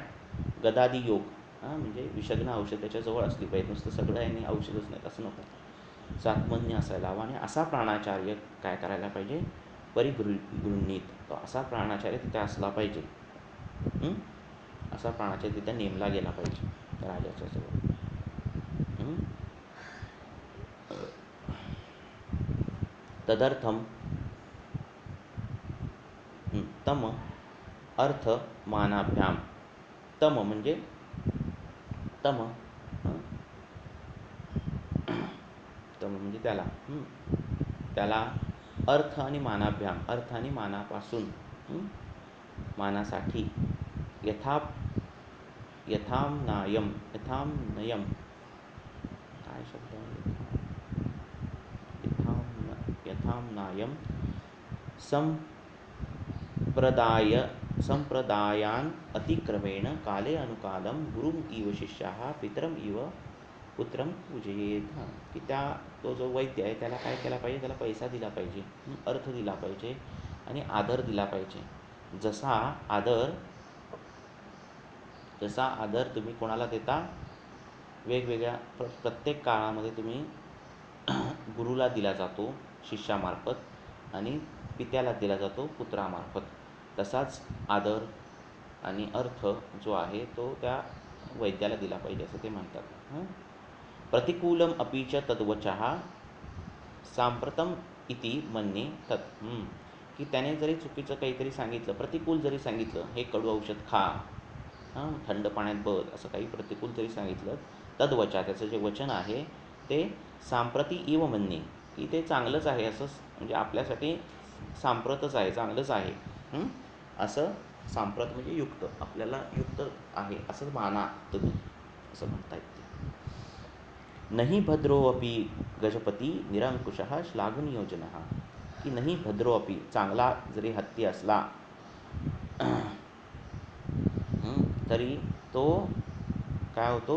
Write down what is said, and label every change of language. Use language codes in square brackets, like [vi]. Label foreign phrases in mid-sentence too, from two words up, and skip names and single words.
[mr] गदादी योग, म्हणजे विषग्न औषध त्याच्याजवळ असली पाहिजे. नुसतं सगळं आहे आणि औषधच नाही असं नको. सात्मन्य असायला हवं. आणि असा प्राणाचार्य काय करायला पाहिजे? परिगृहीत, तो असा प्राणाचार्य तिथे असला पाहिजे. असा प्राणाचार्य तिथे नेमला गेला पाहिजे त्या राजाच्या जवळ. [sa] तदर्थम तम अर्थ मानाभ्याम. [mr] तम म्हणजे तम म्हणजे त्याला अर्थ आणि मानाभ्याम, अर्थ आणि मानापासून, मानासाठी यथामनयम काय शब्द आहे? [sa] यथामनयम संप्रदायान अतिक्रमेण काले अनुकालम गुरुम इव शिष्याः पितरम इव पुत्रम पूजयेत. [mr] की तो जो वैद्य आहे त्याला काय केला पाहिजे? त्याला पैसा दिला पाहिजे, अर्थ दिला पाहिजे आणि आदर दिला पाहिजे. जसा आदर तुम्ही कोणाला देता? वेगवेगळ्या प्रत्येक काळामध्ये तुम्ही गुरुला दिला जातो शिष्यामार्फत आणि पित्याला दिला जातो पुत्रामार्फत. तसाच आदर आणि अर्थ जो आहे तो त्या वैद्याला दिला पाहिजे असं ते म्हणतात. [sa] प्रतिकूलम अपि च तद्वचः सांप्रतम इति मन्ये तत्, [mr] की त्याने जरी चुकीचं काहीतरी सांगितलं, प्रतिकूल जरी सांगितलं, हे कडू औषध खा, थंड पाण्यात बद, असं काही प्रतिकूल जरी सांगितलं, तद्वचा त्याचं जे वचन आहे ते [sa] सांप्रती इव मन्ये, [mr] की ते चांगलंच आहे असं, म्हणजे आपल्यासाठी सांप्रतच आहे, चांगलंच आहे, असं सांप्रत म्हणजे युक्त, आपल्याला युक्त आहे असं माना तुम्ही, असं म्हणता येते. [sa] नहि भद्रोऽपि गजपती निरंकुशः श्लाघनीयोजनः, [mr] की नाही भद्रोऽपि, चांगला जरी हत्ती असला तरी तो काय होतो?